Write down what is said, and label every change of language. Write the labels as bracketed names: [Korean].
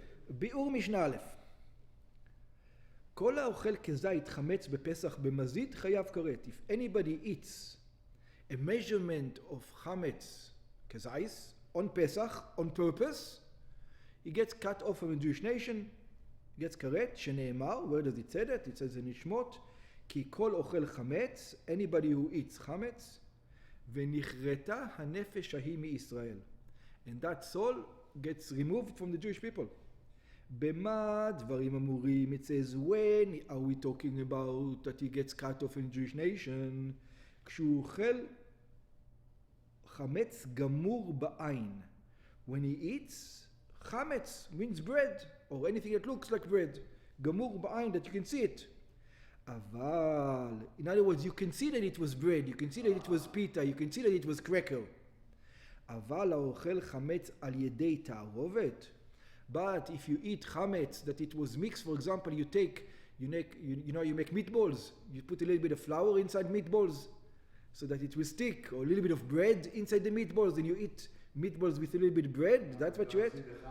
[Hebrew] ביאור משנה א', כל האוכל כזית חמץ בפסח במזיד חייב כרת. [English] If anybody eats a measurement of chametz kezais on Pesach on purpose, he gets cut off from the Jewish nation, he gets karet. [Hebrew] שנאמר, [English] where does it say that? It says in Nishmot, [Hebrew] כי כל אוכל חמץ, [English] anybody who eats chametz, [Hebrew] ונכרתה הנפש ההיא מישראל. [English] And that soul gets removed from the Jewish people. [Hebrew] במה דברים אמורים? [English] It says, when are we talking about that he gets cut off in the Jewish nation? [Hebrew] כשהוא אוכל חמץ גמור בעין. [English] When he eats, chametz means bread, or anything that looks like bread. [Hebrew] גמור בעין, [English] that you can see it. [Hebrew] אבל, [English] in other words, you can see that it was bread, you can see that it was pita, you can see that it was cracker. [Hebrew] אבל האוכל חמץ על ידי תערובת. [English] But if you eat chametz, that it was mixed, for example, you make meatballs, you put a little bit of flour inside meatballs, so that it will stick, or a little bit of bread inside the meatballs, and you eat meatballs with a little bit of bread, that's what you eat?